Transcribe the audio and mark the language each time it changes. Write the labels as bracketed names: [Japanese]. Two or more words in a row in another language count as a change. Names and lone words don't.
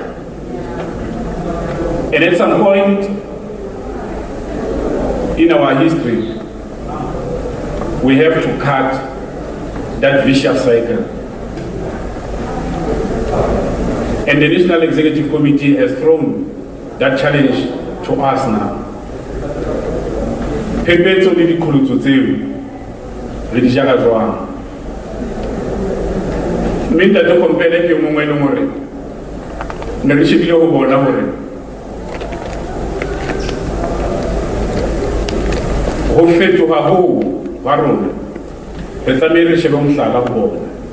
[English] And at some point in our history, we have to cut that vicious cycle. And the National Executive Committee has thrown that challenge to us now. [Southern Sotho] Phephetso le diqholotso tseo re di jara jwang. Mme Ntate Komphela ke mongwe le hore ne re shebile ho bona hore ho fetoha ho ba rona re tlamehile re shebe mohlala ho bona.